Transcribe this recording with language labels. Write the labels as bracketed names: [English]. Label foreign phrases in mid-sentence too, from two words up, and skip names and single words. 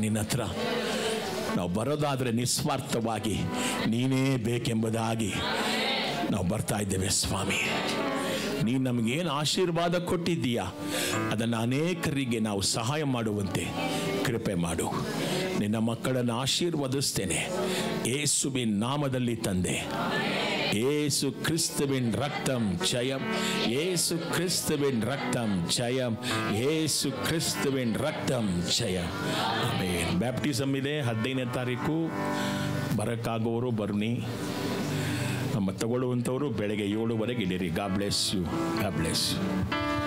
[Kannada] ನಿನ್ನ ಹತ್ರ ನಾವು ಬರೋದಾದರೆ ನಿಸ್ವಾರ್ಥವಾಗಿ ನೀನೇ ಬೇಕೆಂಬುದಾಗಿ ನಾವು ಬರ್ತಾ ಇದ್ದೇವೆ ಸ್ವಾಮಿ. ನೀನು ನಮಗೇನು ಆಶೀರ್ವಾದ ಕೊಟ್ಟಿದ್ದೀಯಾ ಅದನ್ನು ಅನೇಕರಿಗೆ ನಾವು ಸಹಾಯ ಮಾಡುವಂತೆ ಕೃಪೆ ಮಾಡು. ನಿನ್ನ ಮಕ್ಕಳನ್ನು ಆಶೀರ್ವದಿಸ್ತೇನೆ ಯೇಸುವಿನ ನಾಮದಲ್ಲಿ ತಂದೆ. [Tamil] ஏசு கிறிஸ்துவின் ரத்தம் ஜெயம், ஏசு கிறிஸ்துவின் ரத்தம் ஜெயம், ஏசு கிறிஸ்துவின் ரத்தம் ಜಯಂ. [Kannada] ಆಮೆನ್. ಬ್ಯಾಪ್ಟಿಸಮ್ ಇದೆ 15ನೇ ತಾರೀಕು. ಬರೋಕ್ಕಾಗೋರು ಬನ್ನಿ, ನಮ್ಮ ತಗೊಳ್ಳುವಂಥವರು ಬೆಳಗ್ಗೆ 7 ಗಂಟೆಗೆ ಇಲ್ಲಿರಿ. [English] God bless you.